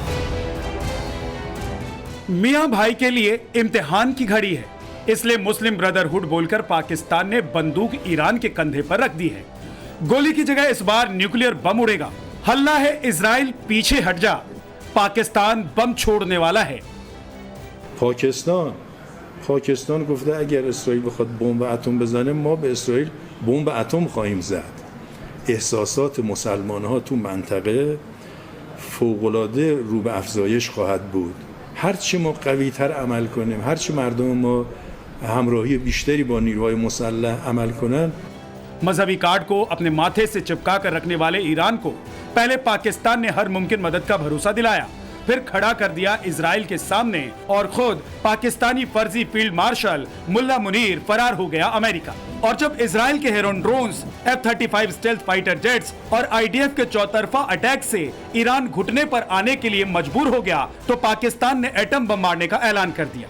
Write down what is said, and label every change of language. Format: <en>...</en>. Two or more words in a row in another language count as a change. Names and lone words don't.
<hi>मियां भाई के लिए इम्तिहान की घड़ी है, इसलिए मुस्लिम ब्रदरहुड बोलकर पाकिस्तान ने बंदूक ईरान के कंधे पर रख दी है। गोली की जगह इस बार न्यूक्लियर बम उड़ेगा। हल्ला है इजराइल पीछे हट जा, पाकिस्तान बम छोड़ने वाला है।</hi> <fa>پاکستان گفته اگر اسرائیل بخواد بمب اتم بزنه ما به اسرائیل بمب اتم خواهیم زد. احساسات مسلمان‌ها تو منطقه فوق‌العاده رو به افزایش خواهد بود. هرچی ما قوی‌تر عمل کنیم، هرچی مردم ما همراهی بیشتری با نیروهای مسلح عمل کنن.</fa> <hi>मजहबी कार्ड को अपने माथे से चिपका कर रखने वाले ईरान को पहले पाकिस्तान ने हर मुमकिन मदद का भरोसा दिलाया, फिर खड़ा कर दिया इजराइल के सामने और खुद पाकिस्तानी फर्जी</hi> <en>field marshal</en> <hi>मुल्ला मुनीर फरार हो गया अमेरिका। और जब इजराइल के हेरोन ड्रोन्स, F-35</hi> <en>stealth fighter jets</en> <hi>और IDF के चौतरफा अटैक से ईरान घुटने पर आने के लिए मजबूर हो गया तो पाकिस्तान ने एटम बम मारने का ऐलान कर दिया।</hi>